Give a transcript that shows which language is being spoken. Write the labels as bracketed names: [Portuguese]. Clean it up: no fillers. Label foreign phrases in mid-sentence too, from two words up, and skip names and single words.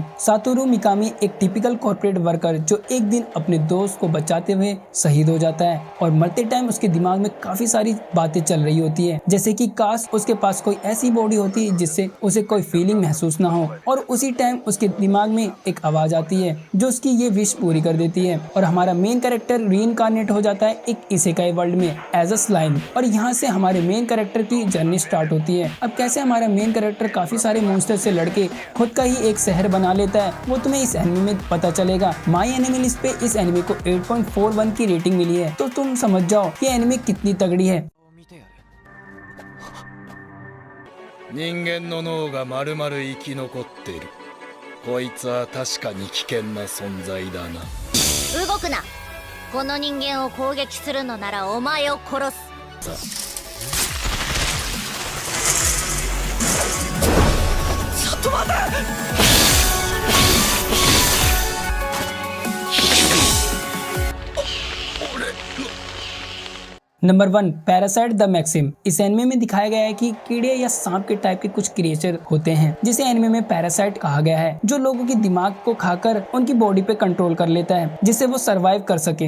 [Hindi] सातोरू मिकामी एक [English] typical corporate worker [Hindi] जो एक दिन अपने दोस्त को बचाते हुए शहीद हो जाता है और मरते टाइम उसके दिमाग में काफी सारी बातें चल रही होती है जैसे कि काश उसके पास कोई ऐसी बॉडी होती जिससे उसे कोई फीलिंग महसूस ना हो और उसी टाइम उसके दिमाग में एक आवाज आती है जो उसकी ये विश पूरी कर देती है और हमारा [English] main character reincarnate [Hindi] हो जाता है एक इसेकाई वर्ल्ड में [English] as a slime [Hindi] और यहाँ से हमारे [English] main character [Hindi] की जर्नी स्टार्ट होती है। अब कैसे हमारा [English] main character [Hindi] काफी सारे मॉन्स्टर से लड़के खुद का ही एक शहर बना लेता है, वो तुम्हें इस एनिमे में पता चलेगा। माई एनिमे लिस्ट पे इस एनिमे को 8.41 की रेटिंग मिली है, तो तुम समझ जाओ ये एनिमे कितनी तगड़ी है। [Japanese] 人間の脳が丸々生き残っている。こいつは確かに危険な存在だな。動くな。この人間を攻撃するのならお前を殺す。ちょっと待て。 [Hindi] नंबर 1 पैरासाइट द मैक्सिम। इस एनिमे में दिखाया गया है कि कीड़े या सांप के टाइप के कुछ क्रिएचर होते हैं जिसे एनिमे में पैरासाइट कहा गया है, जो लोगों की दिमाग को खाकर उनकी बॉडी पे कंट्रोल कर लेता है जिससे वो सरवाइव कर सके।